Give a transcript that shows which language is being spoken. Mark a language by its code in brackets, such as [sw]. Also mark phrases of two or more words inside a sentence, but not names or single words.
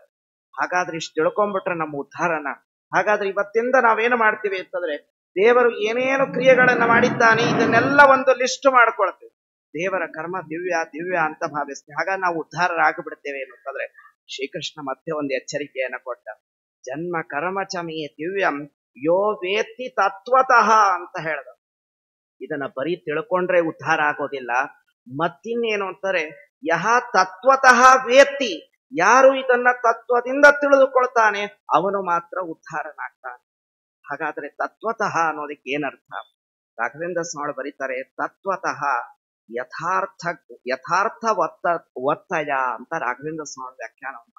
[kn] ಹಾಗಾದ್ರೆ ಇಷ್ಟು ತಿಳ್ಕೊಂಡ್ಬಿಟ್ರೆ ನಮ್ಮ ಉದ್ಧಾರನ. ಹಾಗಾದ್ರೆ ಇವತ್ತಿಂದ ನಾವೇನು ಮಾಡ್ತೀವಿ ಅಂತಂದ್ರೆ, ದೇವರು ಏನೇನು ಕ್ರಿಯೆಗಳನ್ನ ಮಾಡಿದ್ದಾನೆ ಇದನ್ನೆಲ್ಲ ಒಂದು ಲಿಸ್ಟ್ ಮಾಡ್ಕೊಳ್ತೀವಿ. ದೇವರ ಕರ್ಮ ದಿವ್ಯ ದಿವ್ಯ ಅಂತ ಭಾವಿಸ್ತೀವಿ. ಹಾಗಾಗಿ ನಾವು ಉದ್ಧಾರರಾಗ್ಬಿಡ್ತೇವೆ ಅಂತಂದ್ರೆ, ಶ್ರೀಕೃಷ್ಣ ಮತ್ತೆ ಒಂದು ಎಚ್ಚರಿಕೆಯನ್ನ ಕೊಟ್ಟ. [sa] ಜನ್ಮ ಕರ್ಮ ಚಮೇ ದಿವ್ಯಂ ಯೋ ವೇತ್ತಿ ತತ್ವತಃ [kn] ಅಂತ ಹೇಳ್ದ. ಇದನ್ನ ಬರೀ ತಿಳ್ಕೊಂಡ್ರೆ ಉದ್ಧಾರ ಆಗೋದಿಲ್ಲ. ಮತ್ತಿನ್ನೇನು ಅಂತಾರೆ, [sa] ಯಹ ತತ್ವತಃ ವೇತ್ತಿ, [kn] ಯಾರು ಇದನ್ನ ತತ್ವದಿಂದ ತಿಳಿದುಕೊಳ್ತಾನೆ ಅವನು ಮಾತ್ರ ಉದ್ಧಾರನಾಗ್ತಾನೆ. ಹಾಗಾದ್ರೆ ತತ್ವತಃ ಅನ್ನೋದಕ್ಕೆ ಏನರ್ಥ? ರಾಘವೇಂದ್ರ ಸ್ವಾಮಿ ಬರೀತಾರೆ, [sa] ತತ್ವತಃ ಯಥಾರ್ಥ ಯಥಾರ್ಥ ಒತ್ತಯ [kn] ಅಂತ ರಾಘವೇಂದ್ರ ಸ್ವಾಮಿ ವ್ಯಾಖ್ಯಾನವನ್ನು.